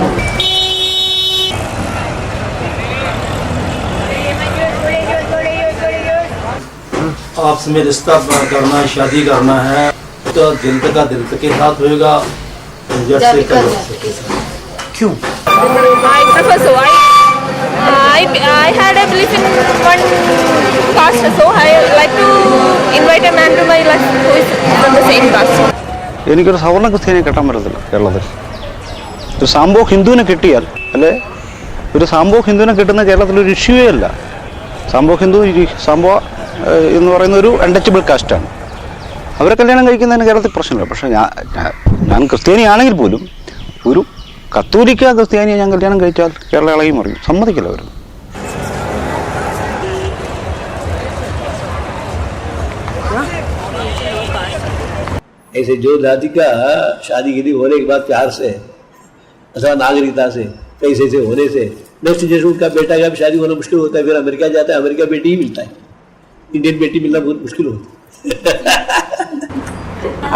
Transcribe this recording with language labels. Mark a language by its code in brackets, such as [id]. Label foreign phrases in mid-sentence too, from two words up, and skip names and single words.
[hi] आपस में रिश्ता करना है, शादी करना है तो दिल का दिल के साथ होगा, जट से क्यों? [en] I prefer so. I had a belief in one caste, so I like to invite a man to my life who is from the same caste. [ml] എനിക്കൊരു സവർണ്ണ ക്രിസ്ത്യാനിയെ കെട്ടാൻ പറ്റത്തില്ല കേരളത്തിൽ. ഒരു സാംബോ ഹിന്ദുവിനെ കെട്ടിയാൽ അല്ലെ, ഒരു സാംബോ ഹിന്ദുവിനെ കെട്ടുന്ന കേരളത്തിലൊരു ഇഷ്യൂവേ അല്ല. സാംബോ ഹിന്ദു സാംബോ എന്ന് പറയുന്ന ഒരു [en] untouchable caste. [ml] അവരെ കല്യാണം കഴിക്കുന്നതിന് കേരളത്തിൽ പ്രശ്നമില്ല. പക്ഷേ ഞാൻ ക്രിസ്ത്യാനിയാണെങ്കിൽ പോലും ഒരു കത്തോലിക്ക ക്രിസ്ത്യാനിയെ ഞാൻ കല്യാണം കഴിച്ചാൽ കേരള ഇളകി മറിയും, സമ്മതിക്കില്ല അവർ. [hi] ऐसे जो राधिका शादी के लिए होने के बाद प्यार से अथवा नागरिकता से पैसे से होने से [en] next generation [hi] उनका बेटा का भी शादी होना मुश्किल होता है, फिर अमेरिका जाता है, अमेरिका बेटी ही मिलता है, इंडियन बेटी मिलना बहुत मुश्किल होता है।